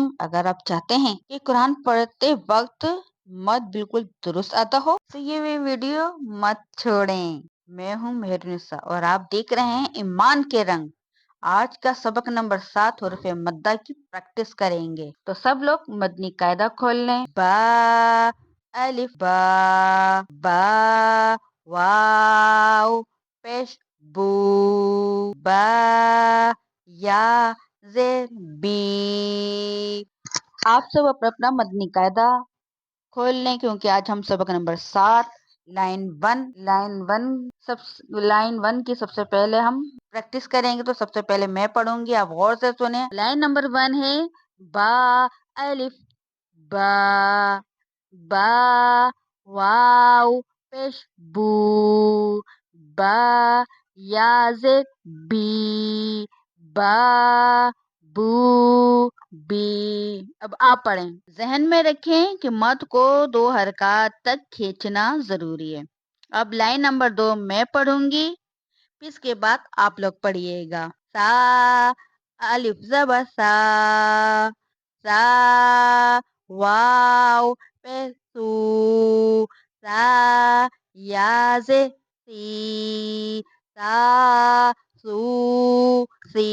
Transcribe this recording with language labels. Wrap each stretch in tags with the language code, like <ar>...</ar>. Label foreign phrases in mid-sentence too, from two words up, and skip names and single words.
<ur>اگر آپ چاہتے ہیں کہ قرآن پڑھتے وقت مت بالکل درست آتا ہو تو یہ ویڈیو مت چھوڑیں۔ میں ہوں مہرنسا اور آپ دیکھ رہے ہیں ایمان کے رنگ۔ آج کا سبق نمبر 7 حروف مدہ کی پریکٹس کریں گے، تو سب لوگ مدنی قاعدہ کھول لیں۔ با الف با، با واو پیش بو، با یا زیر بی۔ آپ سب اپنا اپنا مدنی قاعدہ کھول لیں، کیونکہ آج ہم سبق نمبر 7 لائن 1 کی سب سے پہلے ہم پریکٹس کریں گے۔ تو سب سے پہلے میں پڑھوں گی، آپ غور سے سنیں۔ لائن نمبر 1 ہے با الف با، با واو پیش بو، با یا زیر بی، با بو بی۔ اب آپ پڑھیں۔ ذہن میں رکھیں کہ مد کو 2 حرکات تک کھینچنا ضروری ہے۔ اب لائن نمبر 2 میں پڑھوں گی، اس کے بعد آپ لوگ پڑھیے گا۔ سا الف زبر سا، سا واو پیش سو، سا یا زے سی، سا سو سی۔</ur>